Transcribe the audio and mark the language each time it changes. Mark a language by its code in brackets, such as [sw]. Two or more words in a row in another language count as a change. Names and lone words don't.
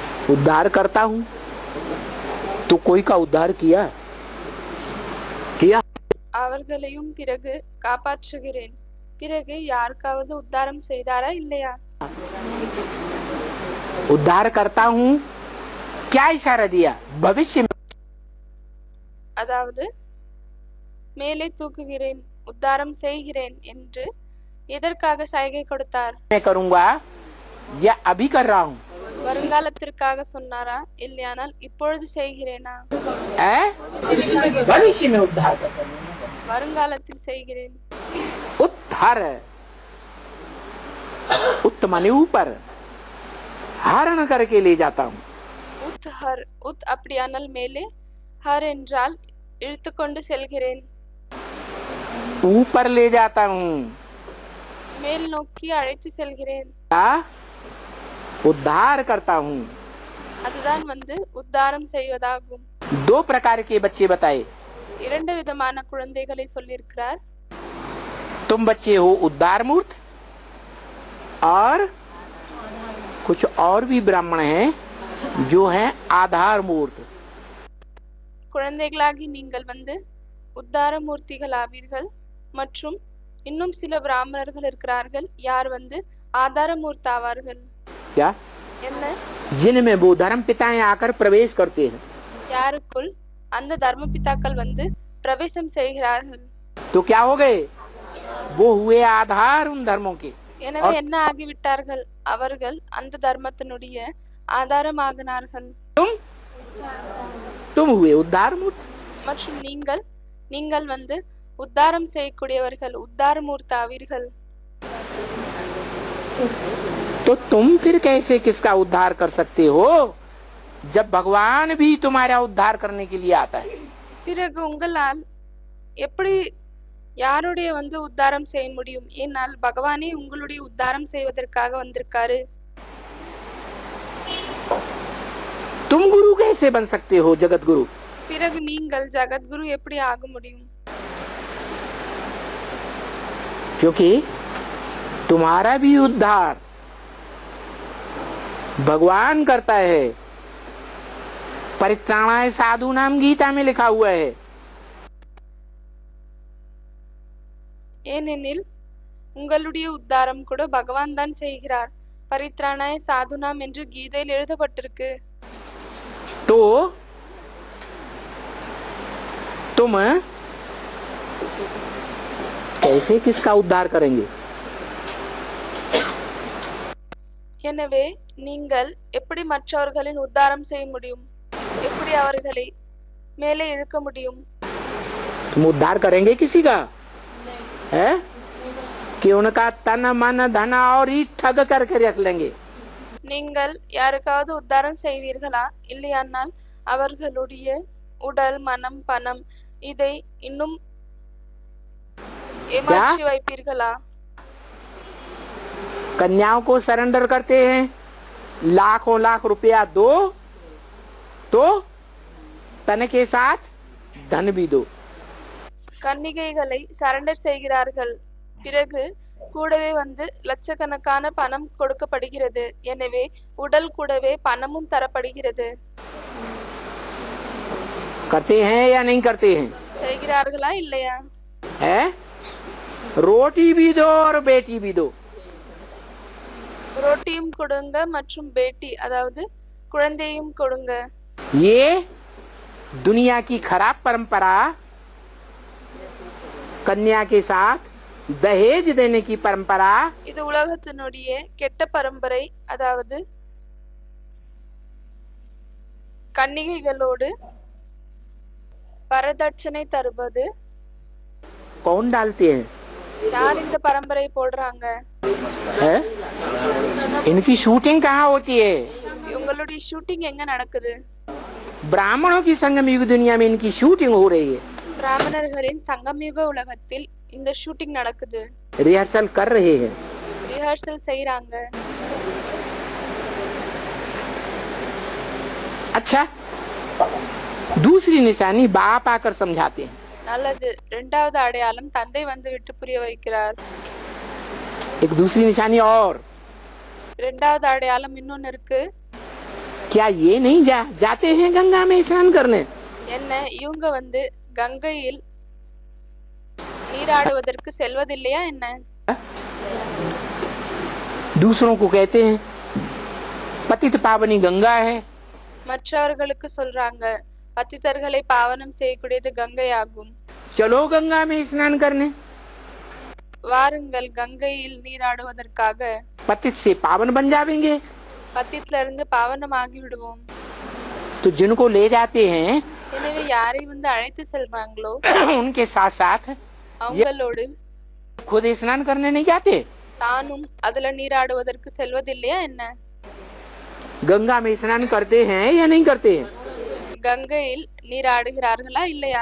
[hi] उद्धार करता हूं तो कोई का उद्धार किया किया [ta] அவர்களையும் பிறகு காப்பாற்றுகிறேன். பிறகு யாருக்காவது உத்தாரம் செய்தாரா இல்லையா? [hi] उद्धार करता हूं क्या इशारा दिया भविष्य में [ta] அதாவது மேலே தூக்குகிறேன், உத்தாரம் செய்கிறேன் என்று எதற்காக சைகை கொடுத்தார்? [hi] मैं करूंगा या अभी कर रहा हूं [ta] வருங்காலத்திற்காக சொன்னாரா இல்லையானால் இப்பொழுது செய்கிறேனா? [hi] भविष्य में उद्धार करता हूं [ta] வருங்காலத்தில் செய்கிறேன். [hi] उद्धार उत माने ऊपर हरण करके ले जाता हूं [ta] உத் ஹர், உத் அப்படியானால் மேலே, ஹர் என்றால் இழுத்துக்கொண்டு செல்கிறேன், [hi] ऊपर ले जाता हूं [ta] மேல் நோக்கி அழைத்து செல்கிறேன். [hi] क्या उद्धार करता हूं [ta] அதுதான் உத்தாரம் செய்வதாகும். [hi] दो प्रकार के बच्चे बताए [ta] இரண்டு விதமான குழந்தைகளை சொல்லியிருக்கிறார். [hi] तुम बच्चे हो उद्धार मूर्त और कुछ और भी ब्राह्मण हैं जो हैं आधार मूर्त. [ta] குழந்தைகளாகி நீங்கள் உத்தார மூர்த்திகள் ஆவீர்கள். மற்றும் இன்னும் சில பிராமணர்கள் இருக்கிறார்கள் யார் ஆதார மூர்த்தி ஆவார்கள். [hi] क्या [ta] என்ன? [hi] जिनमें वो धर्म पिताएं आकर प्रवेश करते हैं. [ta] யாருக்குள் அந்த தர்ம பிதாக்கள் பிரவேசம் செய்கிறார்கள். [hi] तो क्या हो गए वो हुए आधार उन धर्मों के. [ta] எனவே என்ன ஆகிவிட்டார்கள்? அவர்கள் அந்த தர்மத்தினுடைய ஆதாரமாகினார்கள். [hi] तुम हुए उद्धार मूर्त [ta] மற்றும் நீங்கள் உத்தாரம் செய்யக்கூடியவர்கள், உத்தார மூர்த்தி ஆவீர்கள். [hi] तो तुम फिर कैसे किसका उद्धार कर सकते हो जब भगवान भी तुम्हारा उद्धार करने के लिए आता है. [ta] பிறகு உங்களால் எப்படி யாருடைய உத்தாரம் செய்ய முடியும்? ஏனால் பகவானே உங்களுடைய உத்தாரம் செய்வதற்காக வந்திருக்காரு. [hi] तुम गुरु कैसे बन सकते हो जगत गुरु. [ta] பிறகு நீங்கள் ஜகத்குரு எப்படி ஆக முடியும்? [hi] क्योंकि तुम्हारा भी उद्धार भगवान करता है. [sa] परित्राणाय साधु नाम [hi] गीता में लिखा हुआ है. [ta] ஏனெனில் உங்களுடைய உத்தாரம் கூட பகவான் தான் செய்கிறார். [sa] परित्राणाय साधूनाम् [ta] என்று கீதையில் எழுதப்பட்டிருக்கு. [hi] तो तुम कैसे किसका उद्धार करेंगे. [ta] எனவே நீங்கள் எப்படி மற்றவர்களின் உத்தாரம் செய்ய முடியும்? எப்படி அவர்களை மேலே இழுக்க முடியும்? [hi] तुम उद्धार करेंगे किसी का है कि उनका तन मन धन और ही ठग करके रख लेंगे. [ta] நீங்கள் யாருக்காவது உத்தாரம் செய்வீர்களா? இல்லையானால் அவர்களுடைய உடல், மனம், பணம் இதை இன்னும் ஏமாற்றி வைப்பீர்களா? [hi] कन्याओं को सरेंडर करते हैं, लाखों लाख रुपया दो तो तन के साथ धन भी दो. [ta] கன்னிகைகளை சரண்டர் செய்கிறார்கள். பிறகு கூடவே லட்சக்கணக்கான பணம் கொடுக்கப்படுகிறது. எனவே உடல் கூடவே பணமும் தரப்படுகிறது. [hi] करते हैं या नहीं करते हैं. [ta] செய்கிறார்களா இல்லையா? [hi] है रोटी भी दो और बेटी भी दो. [ta] ரொட்டியும் கொடுங்க மற்றும் பேட்டி அதாவது குழந்தையும் கொடுங்க. [hi] ये दुनिया की खराब परंपरा कन्या के साथ दहेज देने की परंपरा. [ta] இது உலகத்தினுடைய கெட்ட பரம்பரை. அதாவது கன்னிகைகளோடு வரதட்சணை தருவது. [hi] कौन डालते हैं [ta] யார் இந்த பரம்பரை போடுறாங்க? [hi] है? इनकी शूटिंग कहाँ होती है. [ta] உங்களுடைய ஷூட்டிங் எங்க நடக்குது? [hi] ब्राह्मणों की संगम युग दुनिया में इनकी शूटिंग हो रही है. [ta] பிராமணர்களின் சங்கமயுக உலகத்தில் இந்த ஷூட்டிங் நடக்குது. [hi] रिहर्सल कर रहे हैं. [ta] ரிஹர்சல் செய்றாங்க. [hi] अच्छा दूसरी निशानी बाप आकर समझाते हैं. [ta] நல்லது. இரண்டாவது அடையாளம் தந்தை விட்டு புரிய வைக்கிறார். [hi] एक दूसरी निशानी और [ta] இரண்டாவது அடையாளம் இன்னொன்னு இருக்கு. [hi] क्या ये नहीं जाते हैं गंगा में स्नान करने? [ta] என்ன இவங்க வந்து கங்கையில் நீராடுவதற்கு செல்வதில்லையா என்ன? [hi] दूसरों को कहते हैं पतित पावनी गंगा है। [ta] மற்றவர்களுக்கு சொல்றாங்க பத்திதர்களை பாவனம் செய்யக்கூடியது கங்கை ஆகும். [hi] चलो गंगा में स्नान करने। [ta] வாருங்கள் கங்கையில் நீராடுவதற்காக. [hi] पतित से पावन बन जाएंगे। [ta] பத்தித்துல இருந்து பாவனமாகி விடுவோம். [hi] तो जिनको ले जाते हैं [ta] எனவே யாரை வந்து அழைத்து செல்றாங்களோ [hi] उनके साथ साथ [ta] அவங்களோடு [hi] खुद स्नान करने नहीं जाते। [ta] தானும் அதுல நீராடுவதற்கு செல்வதில்லையா என்ன? [hi] गंगा में स्नान करते हैं या नहीं करते हैं? [ta] கங்கையில் நீராடுகிறார்களா இல்லையா?